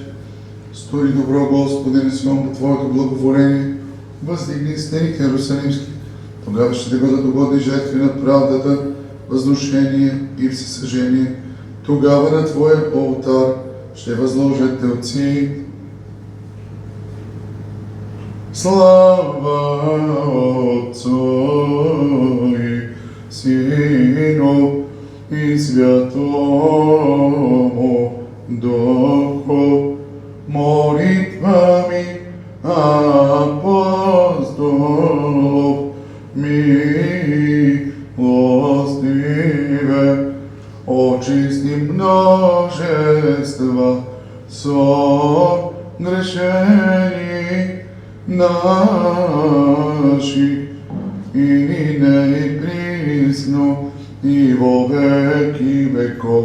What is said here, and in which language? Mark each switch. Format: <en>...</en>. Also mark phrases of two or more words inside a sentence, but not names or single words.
<bg>Стори добро, Господи, не смам по Твоето благоволение. Въздигни стените Иерусалимски. Тогава ще Ти бъдат угодни жертви на правдата, възношение и всесъжение. Тогава на Твоя олтар ще възложат телци.</bg> <cu>Слава Отцу и Сину и Святому Духу. Молитвами апостолов милостиве, очисти множества согрешени наши и нине присно и во веки веков.</cu>